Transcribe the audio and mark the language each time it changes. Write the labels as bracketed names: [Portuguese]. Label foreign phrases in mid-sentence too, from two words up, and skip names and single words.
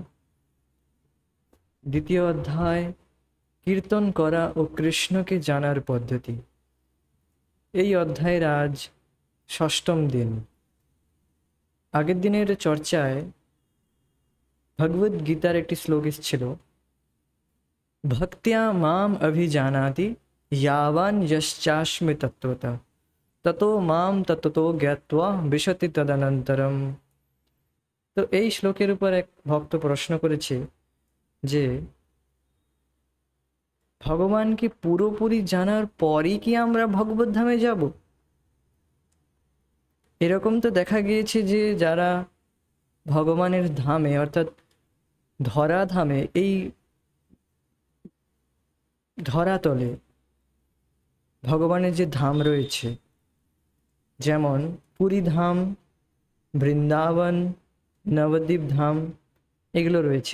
[Bangla] দ্বিতীয় অধ্যায়, কীর্তন করা ও কৃষ্ণকে জানার পদ্ধতি। এই অধ্যায়ের আজ ষষ্ঠম দিন। আগের দিনের চর্চায় ভগবদ গীতার একটি শ্লোক ছিল, [Sanskrit] भक्तिया माम अभिजानाति यावान यश्चास्मि तत्त्वतः ततो माम ततो ज्ञात्वा विशति तदनन्तरम। [Bangla] তো এই শ্লোকের উপর এক ভক্ত প্রশ্ন করেছে যে ভগবানকে পুরোপুরি জানার পরই কি আমরা ভগবত ধামে যাব? এরকম তো দেখা গিয়েছে যে যারা ভগবানের ধামে অর্থাৎ ধরাধামে, এই ধরাতলে ভগবানের যে ধাম রয়েছে, যেমন পুরী ধাম, বৃন্দাবন, নবদ্বীপ ধাম, এগুলো রয়েছে।